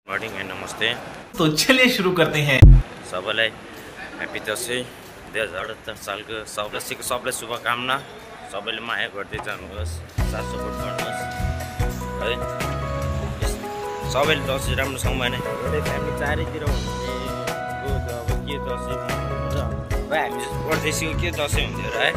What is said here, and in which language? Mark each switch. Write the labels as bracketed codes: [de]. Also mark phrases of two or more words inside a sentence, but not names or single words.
[en] morning and नमस्ते। [hi] तो चलिए शुरू करते हैं। [ne] सबैलाई ह्यापी दसैँ 2078 सालको सबैलाई शुभकामना। सबैले माया गर्दै जानुहोस्, साथ सपोर्ट गर्नुहोस् है। सबैले दसैँ राम्रोसँग मनाए एउटै फ्यामिली चारैतिर हुने अब के दसैँ हुन्छ भाइ, हामी परदेशीको के दसैँ हुन्थ्यो र है।